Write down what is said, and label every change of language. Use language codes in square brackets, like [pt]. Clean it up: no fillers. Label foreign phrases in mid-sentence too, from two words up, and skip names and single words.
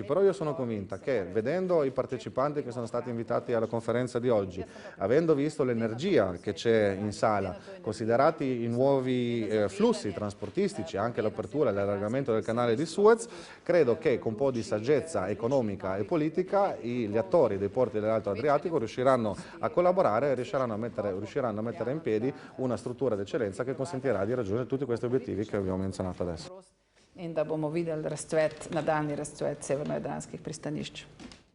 [it] Però io sono convinta che, vedendo i partecipanti che sono stati invitati alla conferenza di oggi, avendo visto l'energia che c'è in sala, considerati i nuovi flussi trasportistici, anche l'apertura e l'allargamento del canale di Suez, credo che con un po' di saggezza economica e politica gli attori dei porti dell'Alto Adriatico riusciranno a collaborare e riusciranno a mettere in piedi una struttura d'eccellenza che consentirà di raggiungere tutti questi obiettivi che abbiamo menzionato adesso. [sl] In da bomo videli nadaljni razcvet severno-jadranskih pristanišč.